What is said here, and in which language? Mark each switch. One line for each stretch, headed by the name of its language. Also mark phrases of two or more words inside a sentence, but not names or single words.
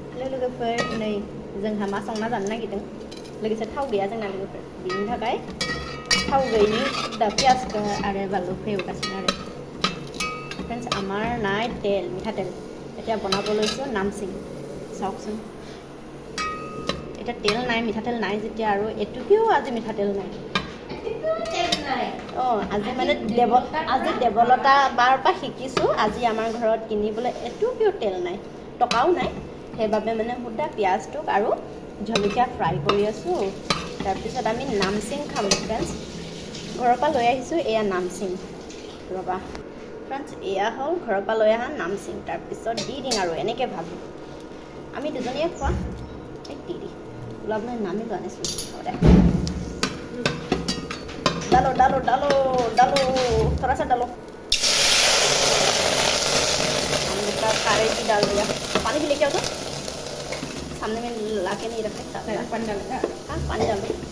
Bodo: लोगोफोर नै जोंहा मा संना जानो नागिरदों लोगोसे थाव गैया जोंना लोगोफोर बिनि थाखाय थाव गैयिनि दा पियाजखौ आरो बानलुखौ एवगासिनो आरो फ्रेन्ड्स
Assamese: আমাৰ নাই তেল মিঠাতেল এতিয়া বনাব লৈছোঁ নামচিং চাওকচোন এটা তেল নাই মিঠাতেল নাই
Bodo: যেতিয়া আৰু এটুকিও আজি মিঠাতেল নাই
Assamese: আজি মানে আজি দেৱলতা বাৰ পৰা শিকিছোঁ আজি আমাৰ ঘৰত কিনিবলৈ এটুকিও তেল নাই টকাও নাই সেইবাবে মানে সুদা পিঁয়াজটোক আৰু জলকীয়া ফ্ৰাই কৰি আছোঁ তাৰপিছত আমি নামচিং খাম ফ্ৰেণ্ডছ ঘৰৰ পৰা লৈ আহিছোঁ এয়া নামচিং ৰ'বা ফ্ৰেণ্ডছ এয়া হ'ল ঘৰৰ পৰা লৈ অহা নামচিং তাৰপিছত দি দিম আৰু এনেকৈ ভাবোঁ আমি দুজনীয়ে খোৱা এই দি ওলাবলৈ নামি লোৱা নাছিলোঁ হ'ব দে
Hindi: डालो डालो डालो डालो थोड़ा सा डालो हमने का खारे भी डाल दिया पानी भी लेके आओ तो सामने में ला के नहीं रखे पानी डालेगा हाँ पानी डालो